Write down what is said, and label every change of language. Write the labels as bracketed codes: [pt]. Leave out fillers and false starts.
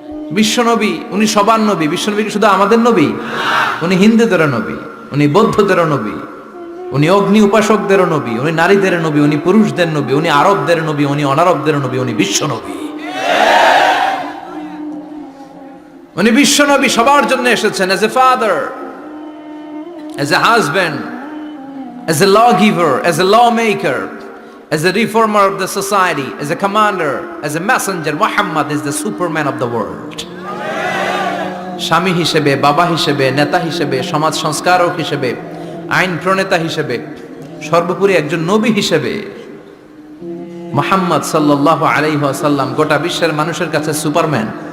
[bn] বিশ্বনবী উনি সবার নবী। বিশ্বনবী কি শুধু আমাদের নবী? উনি হিন্দুদেরও নবী, উনি বৌদ্ধদেরও নবী, উনি অগ্নি উপাসকদেরও নবী, উনি নারীদের নবী, উনি পুরুষদের নবী, উনি আরবদের নবী, উনি অনারবদের নবী, উনি বিশ্বনবী। উনি বিশ্বনবী, সবার জন্য এসেছেন। [en] as a father, as a husband, as a lawgiver, as a lawmaker, as a reformer of the society, as a commander, as a messenger. Muhammad is the superman of the world. [bn] স্বামী হিসেবে, বাবা হিসেবে, নেতা হিসেবে, সমাজ সংস্কারক হিসেবে, আইন প্রণেতা হিসেবে, সর্বোপরি একজন নবী হিসেবে মুহাম্মদ সাল্লাল্লাহু আলাইহি ওয়াসাল্লাম গোটা বিশ্বের মানুষের কাছে সুপারম্যান।